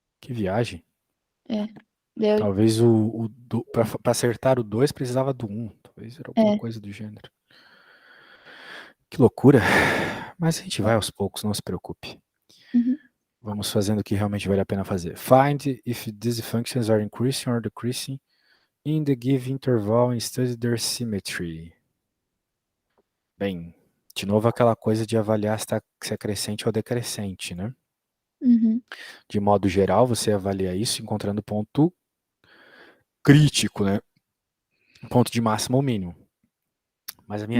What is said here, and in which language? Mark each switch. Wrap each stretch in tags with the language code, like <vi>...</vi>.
<pt>Que viagem. É. Daí eu, Talvez para acertar o 2 precisava do 1. Talvez era alguma é. coisa do gênero. Que loucura. Mas a gente vai aos poucos, não se preocupe. Uhum. Vamos fazendo o que realmente vale a pena fazer.</pt> <en>Find if these functions are increasing or decreasing in the given interval and study their symmetry.</en> <pt>Bem, de novo aquela coisa de avaliar se é crescente ou decrescente, né? Uhum. De modo geral, você avalia isso encontrando ponto crítico, né? Ponto de máximo ou mínimo. Mas a minha</pt>